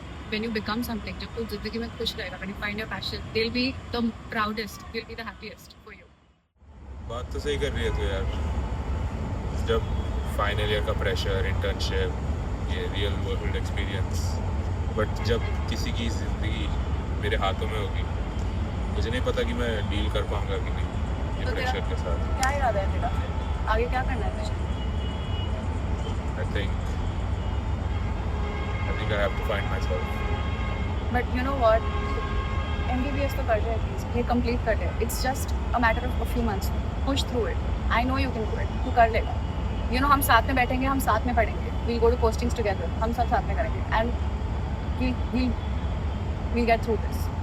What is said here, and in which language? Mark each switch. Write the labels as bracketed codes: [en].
[en] When you become something, [hi] जब तू जिंदगी में खुश रहेगा, [en] when you find your passion, they'll be the proudest, they'll be the happiest for you. [hi] बात तो सही कर रही है तू यार. जब फाइनल ईयर का प्रेशर, इंटर्नशिप, ये [en] real world experience, [hi] बट जब किसी की ज़िंदगी मेरे हाथों में होगी, मुझे नहीं पता कि मैं डील कर पाऊंगा कि नहीं ये तो प्रेशर के साथ. क्या इरादा है तेरा? आगे क्या करना है तुझे? [en] I think I have to find myself. But you know what, [hi] MBBS तो कर रहे हैं प्लीज, ये कंप्लीट कर रहे. [en] It's just a matter of a few months. Push through it. I know you can do it. [hi] तू कर लेगा. यू नो हम साथ में बैठेंगे, हम साथ में पढ़ेंगे. [en] We'll go to postings together. [hi] हम सब साथ में करेंगे [en] And we'll get through this.